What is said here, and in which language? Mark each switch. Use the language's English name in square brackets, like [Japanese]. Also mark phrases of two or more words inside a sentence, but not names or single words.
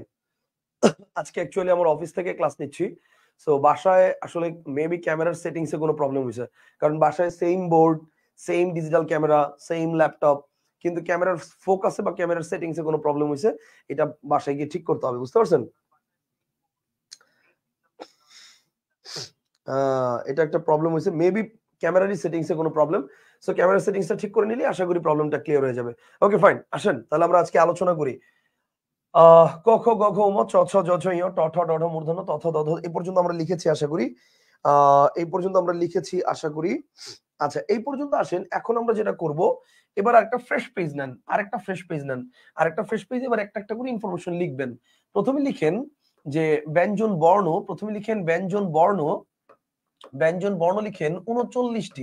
[Bangla] আজকে অ্যাকচুয়ালি আমার অফিস থেকে ক্লাস নিচ্ছি। সো বাসায় আসলে মেবি ক্যামেরার সেটিংসে কোনো প্রবলেম হয়েছে, কারণ বাসায় [English] same board, same digital camera, same laptop, [Bangla] কিন্তু ক্যামেরার ফোকাসে বা ক্যামেরার সেটিংসে কোনো প্রবলেম হয়েছে। এটা বাসায় গিয়ে ঠিক করতে হবে, বুঝতে পারছেন? এটা একটা প্রবলেম হয়েছে, মেবি ক্যামেরারই সেটিংসে কোনো প্রবলেম। সো ক্যামেরা সেটিংসটা ঠিক করে নিলে আশা করি প্রবলেমটা ক্লিয়ার হয়ে যাবে। [English] okay fine, [Bangla] আসেন তাহলে আমরা আজকে আলোচনা করি। ক খ গ ঘ ঙ চ ছ জ ঝ ঞ ট ঠ ড ঢ মূর্ধন্য ত থ দ ধ এই পর্যন্ত আমরা লিখেছি আশা করি। এই পর্যন্ত আমরা লিখেছি আশা করি। আচ্ছা, এই পর্যন্ত আসেন। এখন আমরা যেটা করব, এবার আরেকটা [English] fresh page [Bangla] নেন, আরেকটা [English] fresh page [Bangla] নেন, আরেকটা ফ্রেশ পেজে এবার একটা একটা করে ইনফরমেশন লিখবেন। প্রথমে লিখেন যে ব্যঞ্জন বর্ণ, প্রথমে লিখেন ব্যঞ্জন বর্ণ, ব্যঞ্জন বর্ণ লিখেন 39টি।